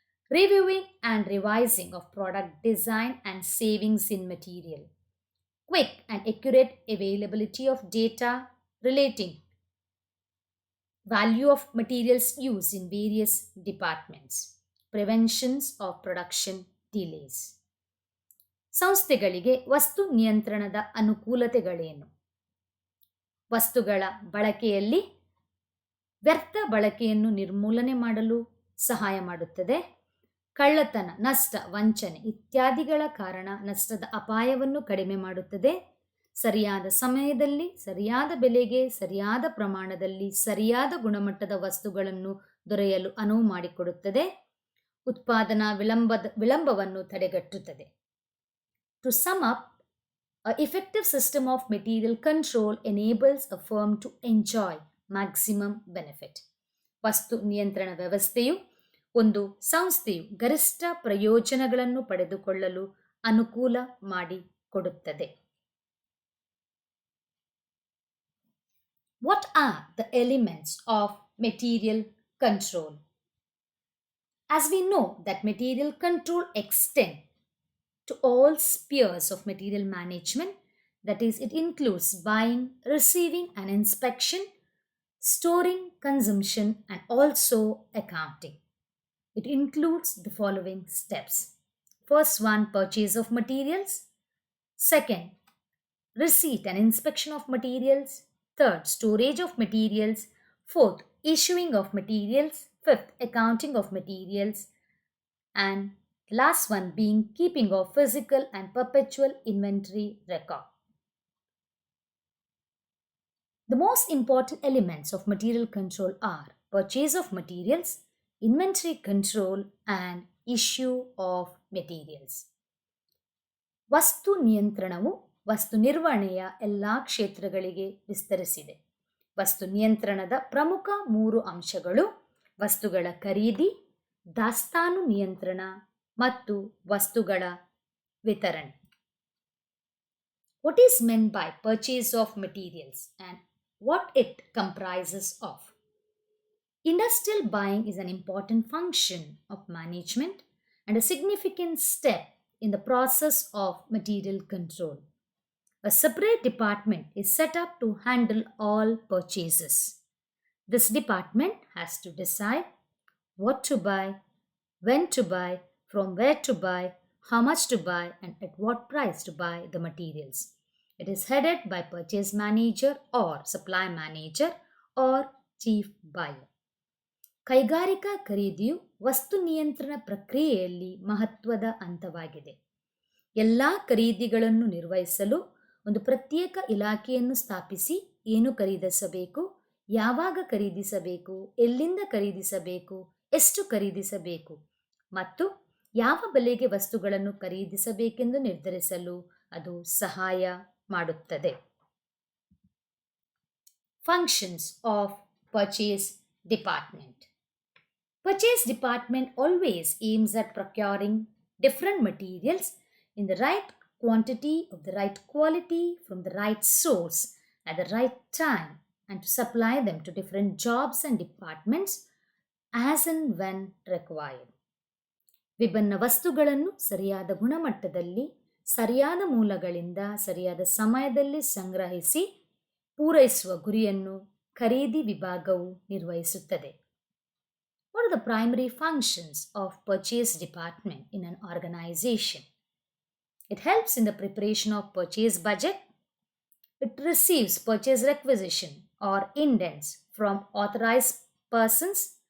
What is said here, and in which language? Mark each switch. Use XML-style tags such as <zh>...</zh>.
<en>Reviewing and revising of product design and savings in material. Quick and accurate availability of data relating value of materials used in various departments. Preventions of production delays.</en> <kn>ಸಂಸ್ಥೆಗಳಿಗೆ ವಸ್ತು ನಿಯಂತ್ರಣದ ಅನುಕೂಲತೆಗಳೇನು? ವಸ್ತುಗಳ ಬಳಕೆಯಲ್ಲಿ ವ್ಯರ್ಥ ಬಳಕೆಯನ್ನು ನಿರ್ಮೂಲನೆ ಮಾಡಲು ಸಹಾಯ ಮಾಡುತ್ತದೆ. ಕಳ್ಳತನ, ನಷ್ಟ, ವಂಚನೆ ಇತ್ಯಾದಿಗಳ ಕಾರಣ ನಷ್ಟದ ಅಪಾಯವನ್ನು ಕಡಿಮೆ ಮಾಡುತ್ತದೆ. ಸರಿಯಾದ ಸಮಯದಲ್ಲಿ, ಸರಿಯಾದ ಬೆಲೆಗೆ, ಸರಿಯಾದ ಪ್ರಮಾಣದಲ್ಲಿ, ಸರಿಯಾದ ಗುಣಮಟ್ಟದ ವಸ್ತುಗಳನ್ನು ದೊರೆಯಲು ಅನುವು ಮಾಡಿಕೊಡುತ್ತದೆ. ಉತ್ಪಾದನಾ ವಿಳಂಬವನ್ನು ತಡೆಗಟ್ಟುತ್ತದೆ.</kn> <en>To sum up, an effective system of material control enables a firm to enjoy maximum benefit.</en> <kn>ವಸ್ತು ನಿಯಂತ್ರಣ ವ್ಯವಸ್ಥೆಯು ಒಂದು ಸಂಸ್ಥೆಯು ಗರಿಷ್ಠ ಪ್ರಯೋಜನಗಳನ್ನು ಪಡೆದುಕೊಳ್ಳಲು ಅನುಕೂಲ ಮಾಡಿಕೊಡುತ್ತದೆ.</kn> <en>What are the elements of material control? As we know that material control extends to all spheres of material management, that is, it includes buying, receiving and inspection, storing, consumption and also accounting. It includes the following steps. First one, purchase of materials. Second, receipt and inspection of materials. Third, storage of materials. Fourth, issuing of materials. Fifth, accounting of materials. And last one being keeping of physical and perpetual inventory record. The most important elements of material control are purchase of materials, inventory control and issue of materials.</en> <kn>ವಸ್ತು ನಿಯಂತ್ರಣವು ವಸ್ತು ನಿರ್ವಹಣೆಯ ಎಲ್ಲ ಕ್ಷೇತ್ರಗಳಿಗೆ ವಿಸ್ತರಿಸಿದೆ. ವಸ್ತು ನಿಯಂತ್ರಣದ ಪ್ರಮುಖ 3 ಅಂಶಗಳು ವಸ್ತುಗಳ ಖರೀದಿ, ದಾಸ್ತಾನು ನಿಯಂತ್ರಣ ಮತ್ತು ವಸ್ತುಗಳ ವಿತರಣೆ.</kn> <en>What is meant by purchase of materials and what it comprises of? Industrial buying is an important function of management and a significant step in the process of material control. A separate department is set up to handle all purchases. This department has to decide what to buy, when to buy, from where to buy, how much to buy, and at what price to buy the materials. It is headed by purchase manager or supply manager or chief buyer.</en> <kn>ಕೈಗಾರಿಕಾ ಖರೀದಿಯು ವಸ್ತು ನಿಯಂತ್ರಣ ಪ್ರಕ್ರಿಯೆಯಲ್ಲಿ ಮಹತ್ವದ ಹಂತವಾಗಿದೆ. ಎಲ್ಲ ಖರೀದಿಗಳನ್ನು ನಿರ್ವಹಿಸಲು ಒಂದು ಪ್ರತ್ಯೇಕ ಇಲಾಖೆಯನ್ನು ಸ್ಥಾಪಿಸಿ ಏನು ಖರೀದಿಸಬೇಕು, ಯಾವಾಗ ಖರೀದಿಸಬೇಕು, ಎಲ್ಲಿಂದ ಖರೀದಿಸಬೇಕು, ಎಷ್ಟು ಖರೀದಿಸಬೇಕು ಮತ್ತು ಯಾವ ಬೆಲೆಗೆ ವಸ್ತುಗಳನ್ನು ಖರೀದಿಸಬೇಕೆಂದು ನಿರ್ಧರಿಸಲು ಅದು ಸಹಾಯ ಮಾಡುತ್ತದೆ.</kn> <en>Functions of Purchase Department. Purchase Department always aims at procuring different materials in the right quantity of the right quality from the right source at the right time and to supply them to different jobs and departments as and when required.</en> <kn>ವಿಭಿನ್ನ ವಸ್ತುಗಳನ್ನು ಸರಿಯಾದ ಗುಣಮಟ್ಟದಲ್ಲಿ, ಸರಿಯಾದ ಮೂಲಗಳಿಂದ, ಸರಿಯಾದ ಸಮಯದಲ್ಲಿ ಸಂಗ್ರಹಿಸಿ ಪೂರೈಸುವ ಗುರಿಯನ್ನು ಖರೀದಿ ವಿಭಾಗವು ನಿರ್ವಹಿಸುತ್ತದೆ.</kn> <en>What are the primary functions of purchase department in an organization? It helps in the preparation of purchase budget. It receives purchase requisition or indents from authorized persons.</en>